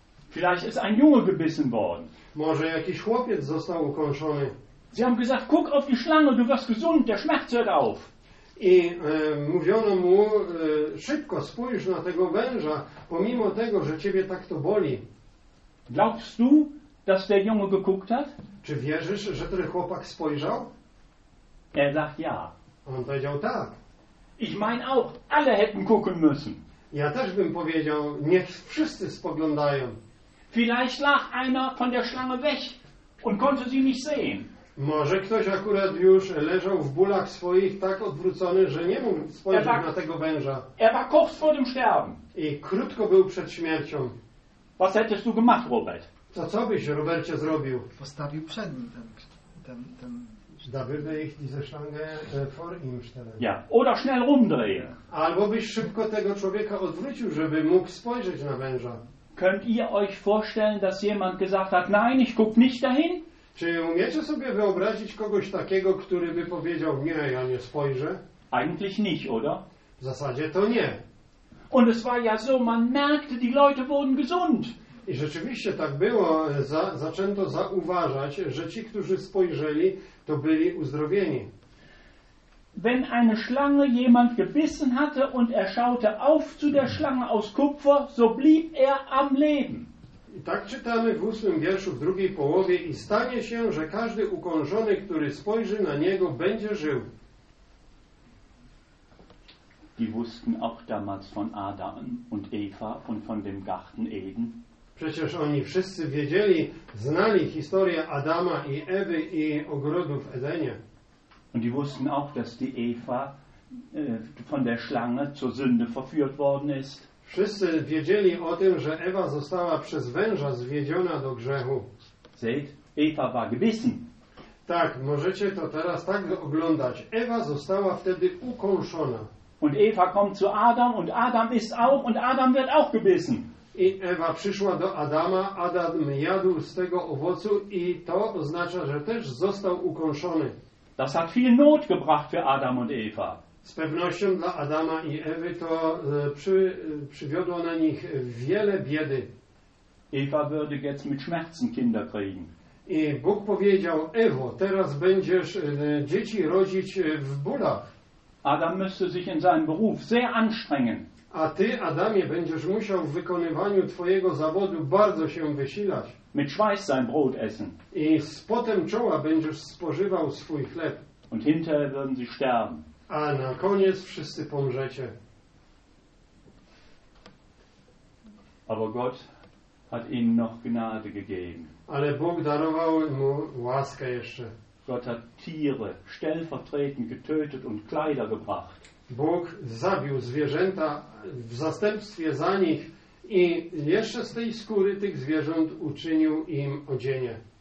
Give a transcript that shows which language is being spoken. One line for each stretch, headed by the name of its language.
German: Vielleicht ist ein Junge gebissen worden.
Polish: Może jakiś chłopiec został ukąszony.
German: Sie haben gesagt, guck auf die Schlange, du wirst gesund, der Schmerz hört auf.
Polish: I mówiono mu, szybko spójrz na tego węża, pomimo tego, że ciebie tak to boli.
German: Glaubst du, dass der Junge geguckt hat?
Polish: Czy wierzysz, że ten chłopak spojrzał?
German: Er sagt ja.
Polish: On powiedział tak.
German: Ich mein auch, alle hätten gucken müssen.
Polish: Ja też bym powiedział, niech wszyscy spoglądają.
German: Vielleicht lag einer von der Schlange weg und konnte sie nicht sehen.
Polish: Może ktoś akurat już leżał w bólach swoich tak odwrócony, że nie mógł spojrzeć na tego węża.
German: Er war kurz vor dem Sterben.
Polish: I krótko był przed śmiercią.
German: Was hättest du gemacht, Robert?
Polish: To co byś, Robercie, zrobił? Postawił przed nim ten...
German: Dabyde ich diese Schlange vor ihm stellen. Ja, oder schnell rumdrehen.
Polish: Albo byś szybko tego człowieka odwrócił, żeby mógł spojrzeć na węża.
German: Könnt ihr euch vorstellen, dass jemand gesagt hat, nein, ich guck nicht dahin?
Polish: Czy umiecie sobie wyobrazić kogoś takiego, który by powiedział, nie, ja nie spojrzę?
German: Eigentlich nicht, oder?
Polish: W zasadzie to nie.
German: Und es war ja so, man merkte, die Leute wurden gesund.
Polish: I rzeczywiście tak było, zaczęto zauważać, że ci, którzy spojrzeli, to byli uzdrowieni.
German: Wenn eine Schlange jemand gebissen hatte und er schaute auf zu der Schlange aus Kupfer, so blieb er am Leben.
Polish: I tak czytamy w 8. wierszu w drugiej połowie i stanie się, że każdy ukąszony, który spojrzy na niego, będzie żył.
German: Die wussten auch damals von Adam und Eva und von dem Garten Eden.
Polish: Przecież oni wszyscy wiedzieli, znali historię Adama i Ewy i ogrodu w Edenie.
German: Und die wussten auch, dass die Eva von der Schlange zur Sünde verführt worden ist.
Polish: Wszyscy wiedzieli o tym, że Ewa została przez węża zwiedziona do grzechu.
German: Seht, Eva war gebissen.
Polish: Tak, możecie to teraz tak oglądać. Ewa została wtedy ukąszona.
German: Und Eva kommt zu Adam und Adam isst auch und Adam wird auch gebissen.
Polish: I Ewa przyszła do Adama, Adam jadł z tego owocu i to oznacza, że też został ukąszony.
German: Das hat viel Not gebracht für Adam und Eva.
Polish: Z pewnością dla Adama i Ewy to przywiodło na nich wiele biedy.
German: Eva würde jetzt mit Schmerzen Kinder kriegen.
Polish: I Bóg powiedział, Ewo, teraz będziesz dzieci rodzić w bólach.
German: Adam müsste sich in seinem Beruf sehr anstrengen.
Polish: A ty, Adamie, będziesz musiał w wykonywaniu twojego zawodu bardzo się wysilać.
German: Mit Schweiß sein Brot essen.
Polish: I z potem czoła będziesz spożywał swój chleb.
German: Und hinterher werden sie sterben.
Polish: A na koniec wszyscy pomrzecie.
German: Aber Gott hat ihnen noch Gnade gegeben.
Polish: Ale Bóg darował mu łaskę jeszcze.
German: Gott hat Tiere stellvertretend getötet und Kleider gebracht.
Polish: Bóg zabił zwierzęta w zastępstwie za nich i jeszcze z tej skóry tych zwierząt uczynił im odzienie.